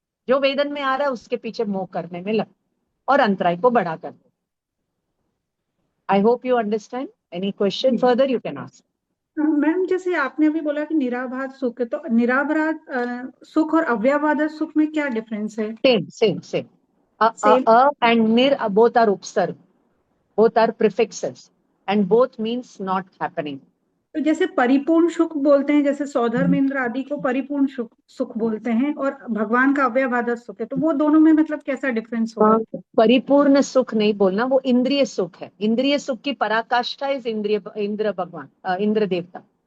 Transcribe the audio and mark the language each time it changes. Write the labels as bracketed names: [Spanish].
[Hindi] जो वेदन में आ रहा है उसके पीछे मोह करने में लगते, और अंतराय को बढ़ा करते। [English] I hope you understand. Any question further you can ask. [Hindi] Ma'am, जैसे आपने अभी बोला कि निराबाध सुख है, तो निराबाध सुख और अव्ययबाध सुख में क्या डिफरेंस है? [English] Same same same. Same. and nir, both are upsarg, both are prefixes, and both means not happening. [Hindi] तो जैसे परिपूर्ण सुख बोलते हैं, जैसे सौधर्मेंद्र आदि को परिपूर्ण सुख सुख बोलते हैं, और भगवान का अव्ययबाध सुख है, तो वो दोनों में मतलब कैसा डिफरेंस होगा? परिपूर्ण सुख नहीं बोलना, वो इंद्रिय सुख है। इंद्रिय सुख की पराकाष्ठा इस इंद्र भगवान, इंद्र देवता।